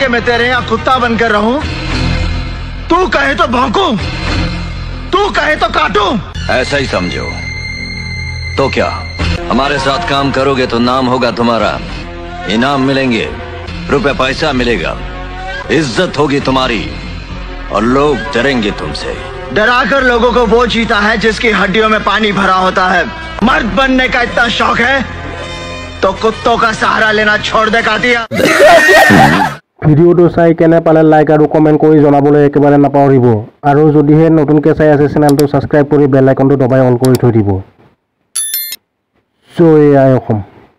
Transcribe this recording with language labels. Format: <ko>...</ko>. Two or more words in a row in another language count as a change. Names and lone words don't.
<hi>मैं तेरे यहां कुत्ता बनकर रहूं तू कहे तो भौंकूं तू कहे तो काटूं ऐसा ही समझो तो क्या हमारे साथ काम करोगे तो नाम होगा तुम्हारा इनाम मिलेंगे रुपए पैसा मिलेगा इज्जत होगी तुम्हारी और लोग डरेंगे तुमसे डराकर लोगों को वो जीता है जिसकी हड्डियों में पानी भरा होता है मर्द बनने का इतना शौक है तो कुत्तों का सहारा लेना छोड़ दे कातिया</hi> <as>ভিডিঅ'টো চাই কেনে পালে লাইক আৰু কমেন্ট কৰি জনাবলৈ একেবাৰে নাপাহৰিব আৰু যদিহে নতুনকৈ চাই আছে চেনেলটো সাবস্ক্ৰাইব কৰি</as> <en>bell icon</en> <as>দবাই অল কৰি থৈ দিব জয় আই অসম।</as>